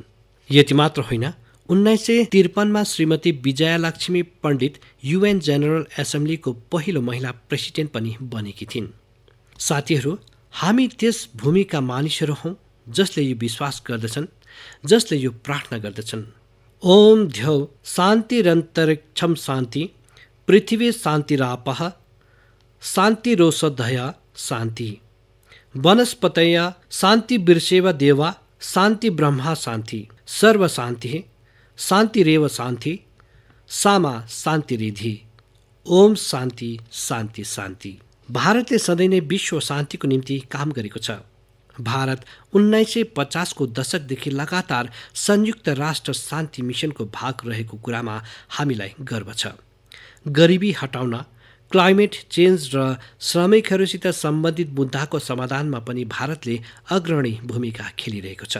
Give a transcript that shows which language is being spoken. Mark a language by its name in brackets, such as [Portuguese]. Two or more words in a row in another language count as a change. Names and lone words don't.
[Nepali] यति मात्र होइन, 1953मा श्रीमती विजयालक्ष्मी पण्डित UN जेनरल एसेम्ब्लीको पहिलो महिला प्रेसिडेन्ट पनि बनेकी थिइन्। साथीहरू, हामी त्यस भूमिका मानिसहरू हौँ जसले यो विश्वास गर्दछन्, जसले यो प्रार्थना गर्दछन्, [Sanskrit] ओम ध्यौ शान्तिरन्तरिक्षं शान्ति पृथ्वी शान्तिरापः शान्तिरोषधया शान्ति वनस्पतय शान्ति बिर्सेव देवा शान्ति ब्रह्मा शान्ति सर्व शान्ति शान्तिरेव शान्ति सामा शान्तिरिधि ओम शान्ति शान्ति शान्ति। [Nepali] भारतले सधैँ नै विश्व शान्तिको निम्ति काम गरेको छ। भारत 1950को दशकदेखि लगातार संयुक्त राष्ट्र शान्ति मिसनको भाग रहेको कुरामा हामीलाई गर्व छ। गरिबी हटाउन, [English] climate change [Nepali] र श्रमिकहरूसित सम्बन्धित मुद्दाको समाधानमा पनि भारतले अग्रणी भूमिका खेलिरहेको छ।